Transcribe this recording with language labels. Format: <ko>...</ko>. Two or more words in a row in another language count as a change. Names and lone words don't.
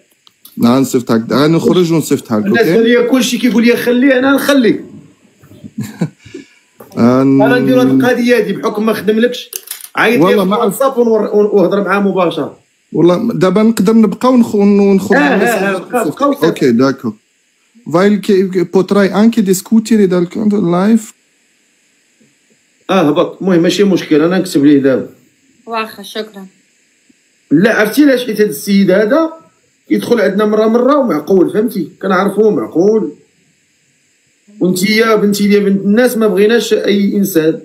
<ar>نعم نصيفطها لك. غنخرج ونصيفطها لك. الناس ليا كلشي كيقول لي خليه انا نخلي. انا ندير هذه القضيه هذه بحكم ما خدملكش. عيط لي في الواتساب وهضر معاه مباشره. والله دابا نقدر نبقى ونخرج.</ar> <fr>okay d'accord.</fr> <it>Weil potrai anche discutere dal live.</it> <ar>هبط. المهم ماشي مشكل انا نكتب ليه دابا. واخا شكرا. لا عرفتي علاش؟ حيت هذا السيد هذا يدخل عندنا مره ومعقول فهمتي. كنعرفوه معقول. وانتيا بنتي ديال بنت الناس ما بغيناش اي انسان.</ar>